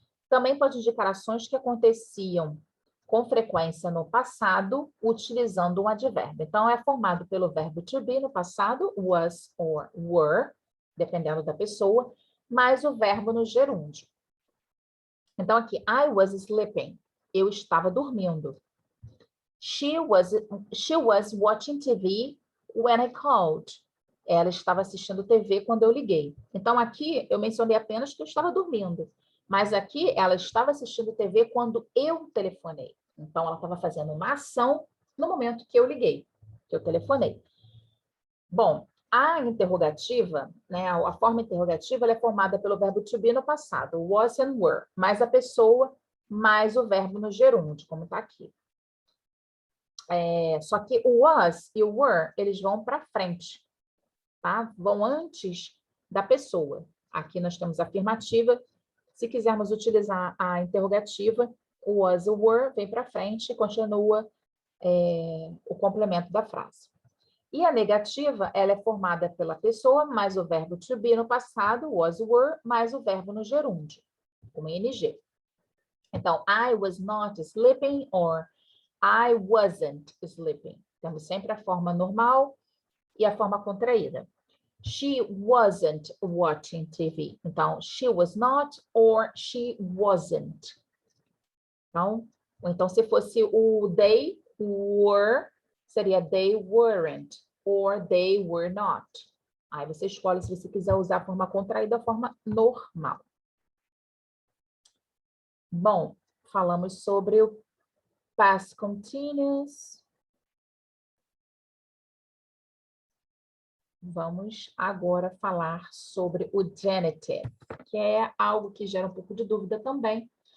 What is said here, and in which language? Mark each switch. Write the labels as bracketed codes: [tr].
[pt] Também pode indicar ações que aconteciam com frequência no passado, utilizando um advérbio. Então, é formado pelo verbo to be no passado, was or were, dependendo da pessoa, mais o verbo no gerúndio. Então, aqui, [en] I was sleeping. [pt] Eu estava dormindo. [en] She was watching TV when I called. [pt] Ela estava assistindo TV quando eu liguei. Então, aqui, eu mencionei apenas que eu estava dormindo. Mas aqui, ela estava assistindo TV quando eu telefonei. Então, ela estava fazendo uma ação no momento que eu liguei, que eu telefonei. Bom, a interrogativa, né, a forma interrogativa, ela é formada pelo verbo to be no passado, was and were, mais a pessoa, mais o verbo no gerúndio, como está aqui. Só que o was e o were, eles vão para frente, tá? Vão antes da pessoa. Aqui nós temos a afirmativa. Se quisermos utilizar a interrogativa, o was e o were vem para frente e continua o complemento da frase. E a negativa, ela é formada pela pessoa, mais o verbo to be no passado, was, were, mais o verbo no gerúndio, como ing. Então, [en] I was not sleeping or I wasn't sleeping. [pt] Temos sempre a forma normal e a forma contraída. [en] She wasn't watching TV. [pt] Então, [en] she was not or she wasn't. [pt] Então se fosse o [en] they were, [pt] seria [en] they weren't or they were not. [pt] Aí você escolhe se você quiser usar a forma contraída ou a forma normal. Bom, falamos sobre o past continuous. Vamos agora falar sobre o genitive, que é algo que gera um pouco de dúvida também.